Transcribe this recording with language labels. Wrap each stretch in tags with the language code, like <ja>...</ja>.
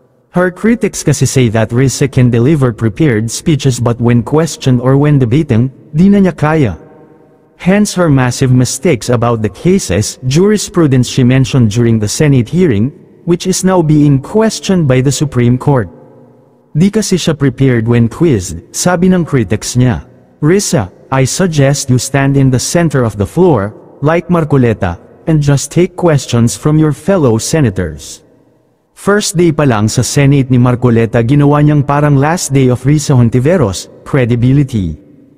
<en>Her critics kasi say that Risa can deliver prepared speeches but when questioned or when debating,</en> <tl>di na niya kaya.</tl> <en>Hence her massive mistakes about the cases, jurisprudence she mentioned during the Senate hearing, which is now being questioned by the Supreme Court.</en> <tl>Di kasi siya</tl> <en>prepared when quizzed,</en> <tl>sabi ng critics niya.</tl> <en>Risa, I suggest you stand in the center of the floor, like Marcoleta, and just take questions from your fellow senators.</en> <tl>First day pa lang sa Senate ni Marcoleta ginawa niyang parang</tl> <en>last day of</en> <tl>Risa Hontiveros, credibility.</tl>